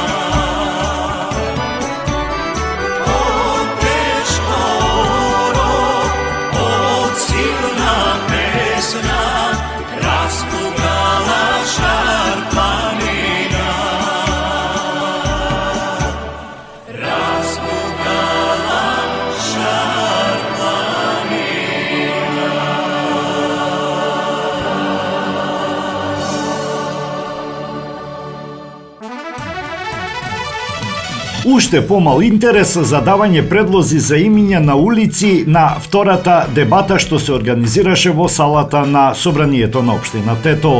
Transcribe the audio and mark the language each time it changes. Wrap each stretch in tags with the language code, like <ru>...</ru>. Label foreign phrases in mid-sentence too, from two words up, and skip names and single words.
<mk>od teškoro, od silna pesna raskutala šarpanina, raskutala šarpanina. Уште помал интерес за давање предлози за имиња на улици на втората дебата што се организираше во салата на Собранието на општина Тетово.</mk>